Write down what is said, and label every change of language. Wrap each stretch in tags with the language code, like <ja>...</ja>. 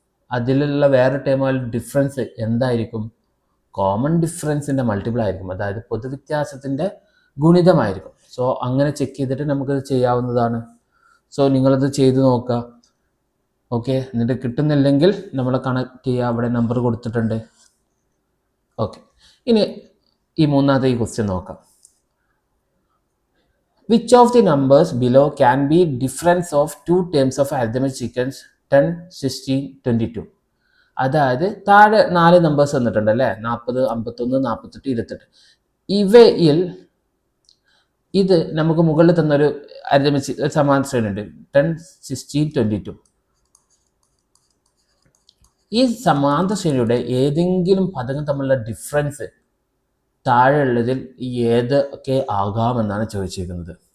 <ml>അതിലുള്ള വേറെ ടേമുകളുടെ ഡിഫറൻസ് എന്തായിരിക്കും? കോമൺ ഡിഫറൻസിൻ്റെ മൾട്ടിപ്പിൾ ആയിരിക്കും, അതായത് പൊതുവ്യത്യാസത്തിൻ്റെ ഗുണിതമായിരിക്കും. സോ അങ്ങനെ ചെക്ക് ചെയ്തിട്ട് നമുക്കത് ചെയ്യാവുന്നതാണ്. സോ നിങ്ങളത് ചെയ്ത് നോക്കുക. ഓക്കെ, എന്നിട്ട് കിട്ടുന്നില്ലെങ്കിൽ നമ്മളെ കണക്ട് ചെയ്യുക, അവിടെ നമ്പർ കൊടുത്തിട്ടുണ്ട്. ഓക്കെ, ഇനി ഈ മൂന്നാമത്തെ ഈ ക്വസ്റ്റ്യൻ നോക്കാം.</ml> <en>Which of the numbers below can be difference of two terms of arithmetic sequence 10, 16, 22?</en> <ml>അതായത് താഴെ 4 നമ്പേഴ്സ് തന്നിട്ടുണ്ട് അല്ലേ, 40, 51, 48, 28. ഇവയിൽ ഇത് നമുക്ക് മുകളിൽ തന്നൊരു അരിതമെറ്റിക് സമാന ശ്രേണി ഉണ്ട്, 10, 16, 22. ഈ സമാന്തര ശ്രേണിയുടെ ഏതെങ്കിലും പദങ്ങൾ തമ്മിലുള്ള ഡിഫറൻസ് താഴെയുള്ളതിൽ ഏതൊക്കെ ആകാമെന്നാണ് ചോദിച്ചിരിക്കുന്നത്.</ml>